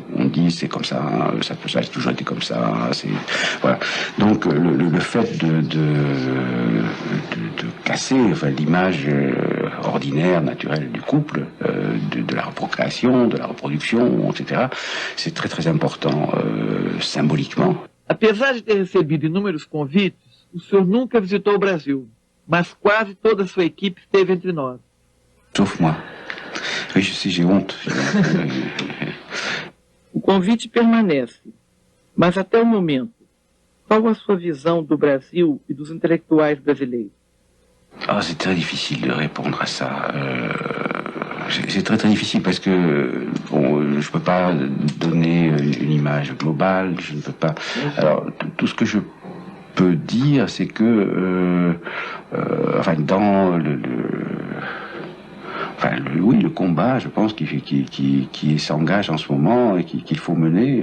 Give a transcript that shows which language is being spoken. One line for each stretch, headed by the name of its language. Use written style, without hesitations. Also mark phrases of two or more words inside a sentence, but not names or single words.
French: On dit c'est comme ça, ça a toujours été comme ça. Voilà. Donc le fait de casser l'image ordinaire, naturelle du couple, de la procréation, de la reproduction, etc., c'est très très important symboliquement.
Portuguese: Apesar de ter recebido inúmeros convites, o senhor nunca visitou o Brasil, mas quase toda a sua equipe esteve entre nós.
French: Sauf moi. Oui, je sais, j'ai honte.
Portuguese: O convite permanece, mas até o momento, qual a sua visão do Brasil e dos intelectuais brasileiros?
French: Ah, c'est très difficile de répondre à ça. C'est très très difficile parce que je peux pas donner une image globale, je ne peux pas. Alors tout ce que je peux dire, c'est que dans le combat, je pense, qui s'engage en ce moment et qu'il faut mener.